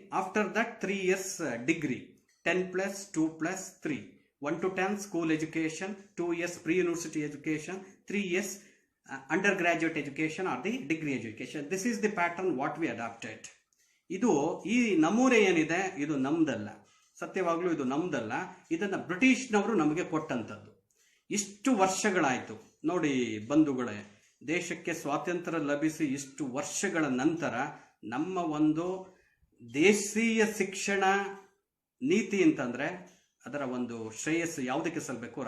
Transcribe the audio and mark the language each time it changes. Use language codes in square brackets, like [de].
[en] After that 3 years ಡಿಗ್ರಿ, 10+2+3. 1 to 10 school education, 2 years pre-university education, 3 years undergraduate education or the degree education. This is the pattern what we adopted. [kn] ಇದು ಈ ನಮೂನೆ ಏನಿದೆ ಇದು ನಮ್ದಲ್ಲ, ಸತ್ಯವಾಗ್ಲೂ ಇದು ನಮ್ದಲ್ಲ. ಇದನ್ನ ಬ್ರಿಟಿಷ್ನವರು ನಮಗೆ ಕೊಟ್ಟಂಥದ್ದು. ಇಷ್ಟು ವರ್ಷಗಳಾಯ್ತು ನೋಡಿ ಬಂಧುಗಳೇ, ದೇಶಕ್ಕೆ ಸ್ವಾತಂತ್ರ್ಯ ಲಭಿಸಿ ಇಷ್ಟು ವರ್ಷಗಳ ನಂತರ ನಮ್ಮ ಒಂದು ದೇಶೀಯ ಶಿಕ್ಷಣ ನೀತಿ ಅಂತಂದ್ರೆ ಅದರ ಒಂದು ಶ್ರೇಯಸ್ಸು ಯಾವುದಕ್ಕೆ ಸಲ್ಲಬೇಕು?